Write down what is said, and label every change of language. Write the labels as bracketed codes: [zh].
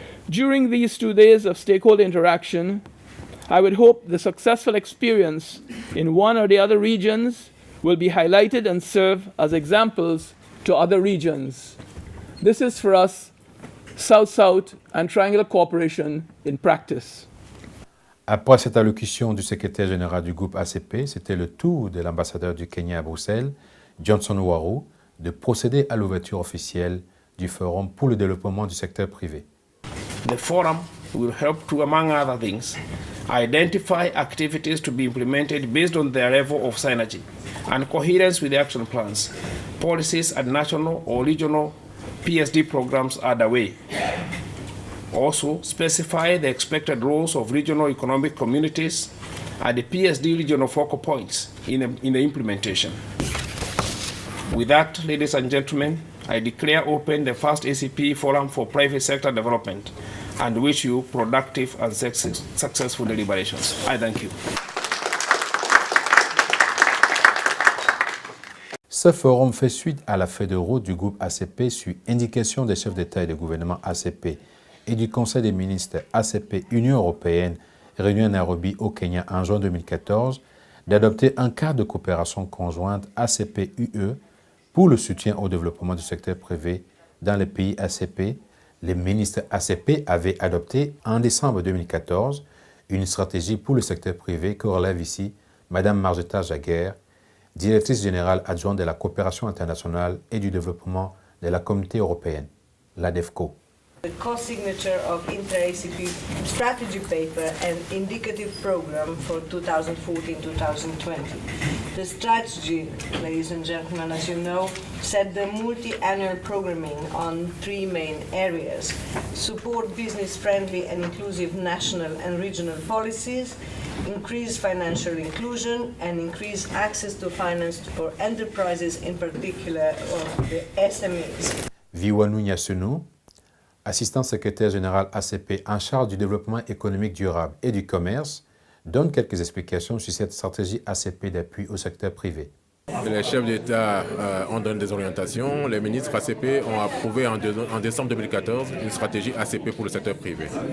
[en] During these 2 days of stakeholder interaction, I would hope the successful experience in one or the other regions will be highlighted and serve as examples to other regions. This is for us South-South and Triangular Cooperation in practice. [fr] Après cette allocution du secrétaire général du groupe ACP, c'était le tour de l'ambassadeur du Kenya à Bruxelles, Johnson Waru, de procéder à l'ouverture officielle du Forum pour le développement du secteur privé. [en] The forum will help to, among other things, identify activities to be implemented based on their level of synergy and coherence with the action plans, policies at national or regional PSD programs underway. Also, specify the expected roles of regional economic communities at the PSD regional focal points in the implementation. With that, ladies and gentlemen, I declare open the first ACP Forum for Private Sector Development and wish you productive and successful deliberations. I thank you. [fr] Ce forum fait suite à la feuille de route du groupe ACP sur indication des chefs d'État et de gouvernement ACP et du Conseil des ministres ACP Union européenne réunis à Nairobi au Kenya en juin 2014 d'adopter un cadre de coopération conjointe ACP-UE pour le soutien au développement du secteur privé dans les pays ACP. Les ministres ACP avaient adopté en décembre 2014 une stratégie pour le secteur privé que relève ici Mme Marjeta Jaguer, directrice générale adjointe de la coopération internationale et du développement de la Communauté européenne, l'ADEFCO. [en] The co-signature of inter-ACP strategy paper and indicative program for 2014-2020. The strategy, ladies and gentlemen, as you know, set the multi-annual programming on three main areas: support business-friendly and inclusive national and regional policies, increase financial inclusion, and increase access to finance for enterprises, in particular of the SMEs. [fr] Viwanou Nyasunu, assistant secrétaire général ACP en charge du développement économique durable et du commerce, donne quelques explications sur cette stratégie ACP d'appui au secteur privé. Les chefs d'État ont donné des orientations. Les ministres ACP ont approuvé en décembre 2014 une stratégie ACP pour le secteur privé.